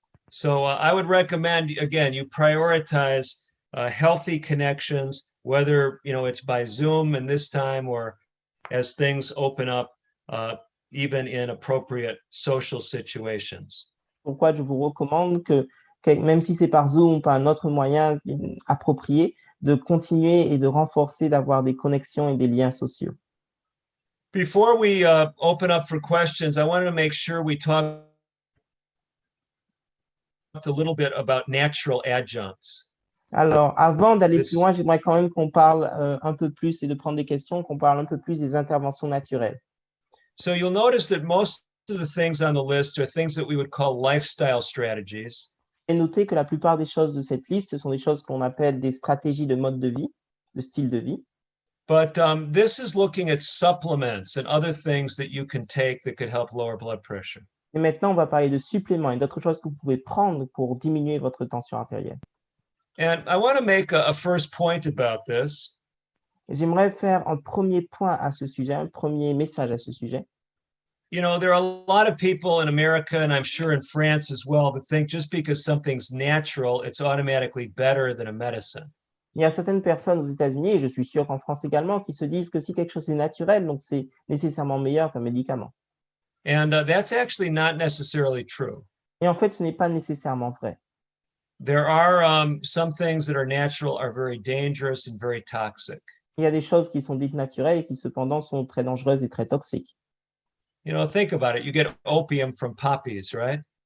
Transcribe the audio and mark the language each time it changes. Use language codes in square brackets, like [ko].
[en] So I would recommend, again, you prioritize healthy connections, whether it's by Zoom in this time or as things open up, even in appropriate social situations. [fr] Pourquoi je vous recommande que même si c'est par Zoom ou par un autre moyen approprié, de continuer et de renforcer, d'avoir des connexions et des liens sociaux. [en] Before we open up for questions, I wanted to make sure we talked a little bit about natural adjuncts. [fr] Alors, avant d'aller plus loin, j'aimerais quand même qu'on parle un peu plus et de prendre des questions, qu'on parle un peu plus des interventions naturelles. [en] So you'll notice that most of the things on the list are things that we would call lifestyle strategies. [fr] Et notez que la plupart des choses de cette liste, ce sont des choses qu'on appelle des stratégies de mode de vie, de style de vie. [en] But this is looking at supplements and other things that you can take that could help lower blood pressure. [fr] Et maintenant, on va parler de suppléments et d'autres choses que vous pouvez prendre pour diminuer votre tension artérielle. [en] And I want to make a first point about this. [fr] J'aimerais faire un premier point à ce sujet, un premier message à ce sujet. [en] There are a lot of people in America, and I'm sure in France as well, that think just because something's natural, it's automatically better than a medicine. [fr] Il y a certaines personnes aux États-Unis, et je suis sûr qu'en France également, qui se disent que si quelque chose est naturel, donc c'est nécessairement meilleur qu'un médicament. [en] And that's actually not necessarily true. [fr] Et en fait, ce n'est pas nécessairement vrai. [en] There are some things that are natural are very dangerous and very toxic. [fr] Il y a des choses qui sont dites naturelles et qui cependant sont très dangereuses et très toxiques. [en] Think about it. You get opium from poppies, right?